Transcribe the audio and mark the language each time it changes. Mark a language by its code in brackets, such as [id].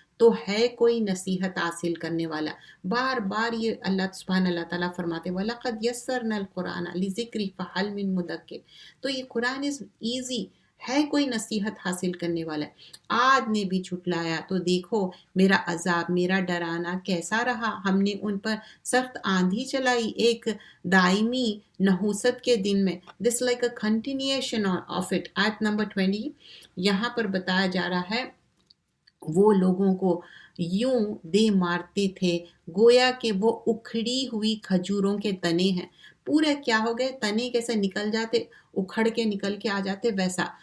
[ur] تو ہے کوئی نصیحت حاصل کرنے والا؟ بار بار یہ اللہ تعالیٰ فرماتے [ar] وَلَقَدْ يَسَّرْنَا الْقُرْآنَ لِذِكْرِ فَهَلْ مِن مُدَّكِرٍ. [ur] تو یہ قرآن [en] is easy [ur] ہے، کوئی نصیحت حاصل کرنے والا ہے. عاد نے بھی جھٹلایا، تو دیکھو میرا عذاب، میرا ڈرانا کیسا رہا. ہم نے ان پر سخت آندھی چلائی ایک دائمی نحوست کے دن میں. [en] This like a continuation of it. [ur] آیت نمبر 20 یہاں پر بتایا جا رہا ہے، وہ لوگوں کو یوں دے مارتے تھے گویا کہ وہ اکھڑی ہوئی کھجوروں کے تنے ہیں. پورے کیا ہو گئے، تنے کیسے نکل جاتے، اکھڑ کے نکل کے آ جاتے ویسا.